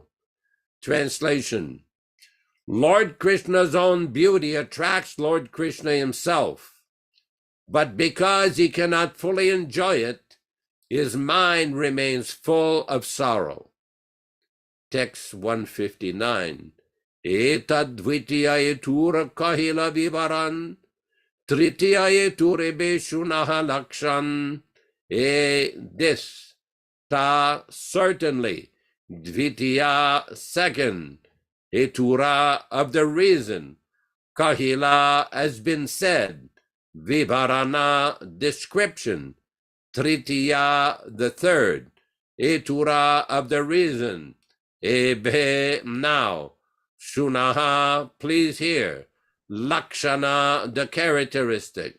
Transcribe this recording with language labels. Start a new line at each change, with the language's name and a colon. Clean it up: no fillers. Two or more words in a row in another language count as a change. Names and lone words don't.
English: Translation. Lord Krishna's own beauty attracts Lord Krishna himself, but because he cannot fully enjoy it, his mind remains full of sorrow. Text 159.
Bangla: এই দ্বিতীয় হেতুর কহিল বিবরণ, তৃতীয় হেতুর এবে শুনহ লক্ষণ.
English: This, ta, certainly, Dvitiya, second, Etura, of the reason, Kahila, has been said, Vivarana, description, Tritiya, the third, Etura, of the reason, Ebe, now, Shunaha, please hear, Lakshana, the characteristic.